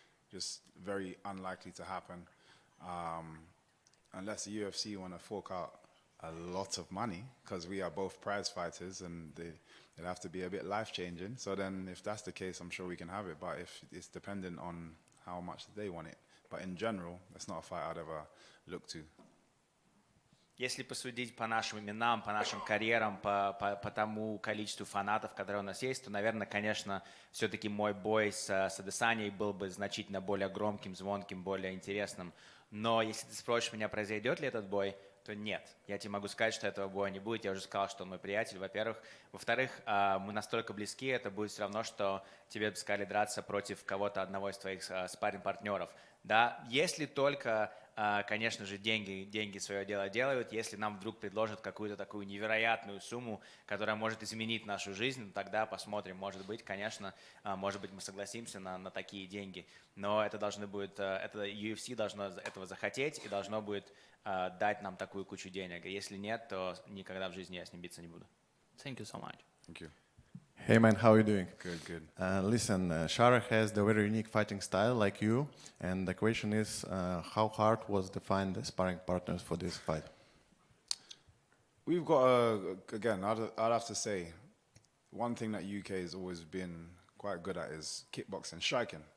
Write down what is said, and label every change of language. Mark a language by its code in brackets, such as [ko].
[en] Just very unlikely to happen. Unless the UFC want to fork out a lot of money, because we are both prize fighters and it'll have to be a bit life-changing. So then if that's the case, I'm sure we can have it. But if it's dependent on how much they want it. But in general, that's not a fight I'd ever look to. [ru] Если посудить по нашим именам, по нашим карьерам, по тому количеству фанатов, которые у нас есть, то, наверное, конечно, все-таки мой бой с Адесанией был бы значительно более громким, звонким, более интересным. Но если ты спросишь меня, произойдет ли этот бой, то нет. Я тебе могу сказать, что этого боя не будет. Я уже сказал, что он мой приятель, во-первых. Во-вторых, мы настолько близки, это будет все равно, что тебе бы сказали драться против кого-то одного из твоих спарринг-партнеров. Да, если только, конечно же, деньги свое дело делают, если нам вдруг предложат какую-то такую невероятную сумму, которая может изменить нашу жизнь, тогда посмотрим, может быть, конечно, может быть, мы согласимся на такие деньги, но это UFC должно этого захотеть и должно будет дать нам такую кучу денег, если нет, то никогда в жизни я с ним биться не буду. [en] Thank you so much. Thank you. Hey man, how are you doing? Good. Listen, Shara has the very unique fighting style like you, and the question is, how hard was to find the sparring partners for this fight? We've got, again, I'd have to say, one thing that UK has always been quite good at is kickboxing, striking.